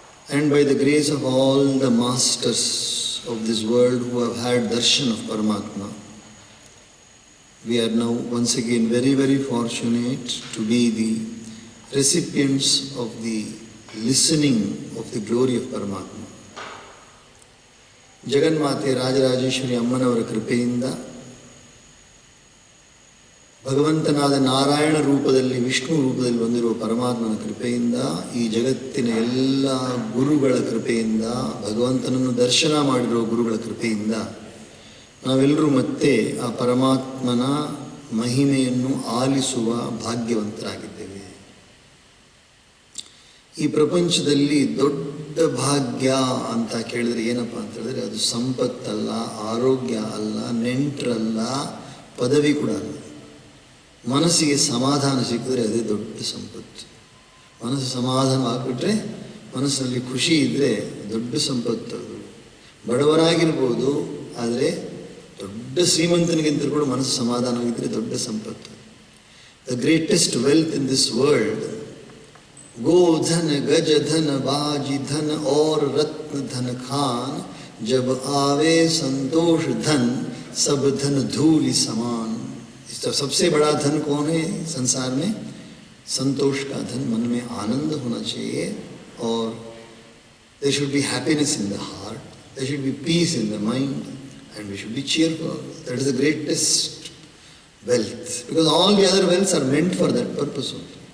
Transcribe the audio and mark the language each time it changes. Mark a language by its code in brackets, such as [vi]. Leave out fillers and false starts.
[en] and by the grace of all the masters of this world who have had darshan of Paramatma, we are now once again very, very fortunate to be the recipients of the listening of the glory of Paramatma. [kn] ಜಗನ್ಮಾತೆ ರಾಜರಾಜೇಶ್ವರಿ ಅಮ್ಮನವರ ಕೃಪೆಯಿಂದ ಭಗವಂತನಾದ ನಾರಾಯಣ ರೂಪದಲ್ಲಿ ವಿಷ್ಣು ರೂಪದಲ್ಲಿ ಬಂದಿರುವ ಪರಮಾತ್ಮನ ಕೃಪೆಯಿಂದ ಈ ಜಗತ್ತಿನ ಎಲ್ಲ ಗುರುಗಳ ಕೃಪೆಯಿಂದ ಭಗವಂತನನ್ನು ದರ್ಶನ ಮಾಡಿರುವ ಗುರುಗಳ ಕೃಪೆಯಿಂದ ನಾವೆಲ್ಲರೂ ಮತ್ತೆ ಆ ಪರಮಾತ್ಮನ ಮಹಿಮೆಯನ್ನು ಆಲಿಸುವ ಭಾಗ್ಯವಂತರಾಗಿದ್ದೇವೆ. ಈ ಪ್ರಪಂಚದಲ್ಲಿ ದೊಡ್ಡ ಭಾಗ್ಯ ಅಂತ ಕೇಳಿದ್ರೆ ಏನಪ್ಪ ಅಂತ ಹೇಳಿದ್ರೆ ಅದು ಸಂಪತ್ತಲ್ಲ, ಆರೋಗ್ಯ ಅಲ್ಲ, ನೆಂಟರಲ್ಲ, ಪದವಿ ಕೂಡ ಅಲ್ಲ. ಮನಸ್ಸಿಗೆ ಸಮಾಧಾನ ಸಿಕ್ಕಿದ್ರೆ ಅದೇ ದೊಡ್ಡ ಸಂಪತ್ತು. ಮನಸ್ಸು ಸಮಾಧಾನ ಆಗಿಬಿಟ್ರೆ, ಮನಸ್ಸಲ್ಲಿ ಖುಷಿ ಇದ್ದರೆ ದೊಡ್ಡ ಸಂಪತ್ತು. ಅದು ಬಡವರಾಗಿರ್ಬೋದು, ಆದರೆ ದೊಡ್ಡ ಶ್ರೀಮಂತನಿಗಿಂತ ಕೂಡ ಮನಸ್ಸು ಸಮಾಧಾನವಾಗಿದ್ದರೆ ದೊಡ್ಡ ಸಂಪತ್ತು. [en] the greatest wealth in this world, [hi] गोधन गज धन बाजी धन और रत्न धन खान, जब आवे संतोष धन सब धन धूलि समान. सबसे बड़ा धन कौन है संसार में? संतोष का धन. मन में आनंद होना चाहिए और [en] there should be happiness in the heart, there should be peace in the mind, and we should be cheerful. That is the greatest wealth, because all the other wealths are meant for that purpose only.